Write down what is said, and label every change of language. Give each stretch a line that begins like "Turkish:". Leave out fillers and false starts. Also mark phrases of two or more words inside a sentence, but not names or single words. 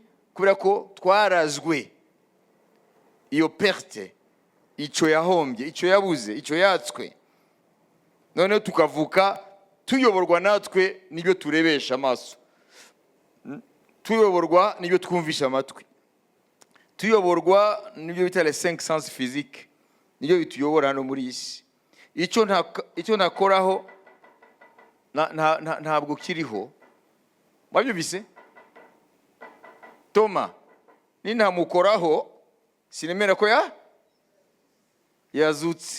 Kinyarwanda: Kubera ko twarazwe iyo perte, icyo yahombye, icyo yabuze, icyo yatswe. Noneho tukavuka tuyoborwa natwe n'ibyo turebesha amaso, tuyoborwa n'ibyo twumvisha amatwi, tuyoborwa n'ibyo bita
French: les 5 sens physiques,
Kinyarwanda: nibyo bituyobora hano muri isi. Icyo nakoraho ntabwo kiriho. Mwabyumvise? Toma, nintamukoraho sinemera ko yazutse.